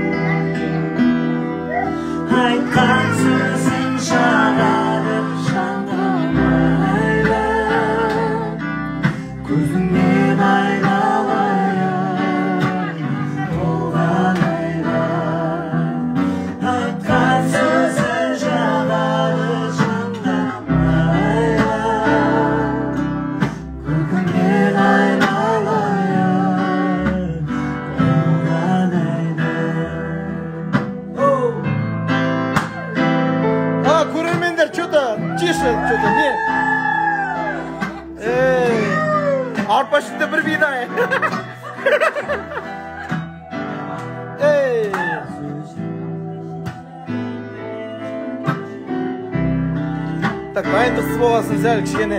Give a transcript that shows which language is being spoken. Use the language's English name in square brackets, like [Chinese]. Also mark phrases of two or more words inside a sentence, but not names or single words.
[Kazakh] айтқан сөзің жағады жанымайды көзіңнен айналайын толған айда айтқан сөзің жағады жанымайды көзіңнен айналайын толған айда. Көрермендер, [Russian] что-то тише, что-то не. [Kazakh] Арпа ішінде бір бидай. Так, дайындықсыз болғасын сәл кішкене.